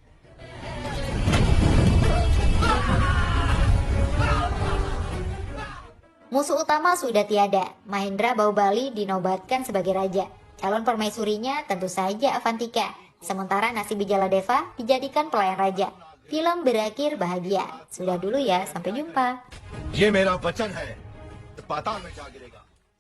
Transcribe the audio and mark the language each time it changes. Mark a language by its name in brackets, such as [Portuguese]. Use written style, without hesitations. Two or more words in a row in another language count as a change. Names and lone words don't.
[Indonesian] Musuh utama sudah tiada. Mahendra Bahubali dinobatkan sebagai raja. Calon permaisurinya tentu saja Avantika. Sementara nasib Bijaladeva dijadikan pelayan raja. Film berakhir bahagia. Sudah dulu ya, sampai jumpa. [Hindi] ये मेरा वचन है, पाताल में जा गिरेगा।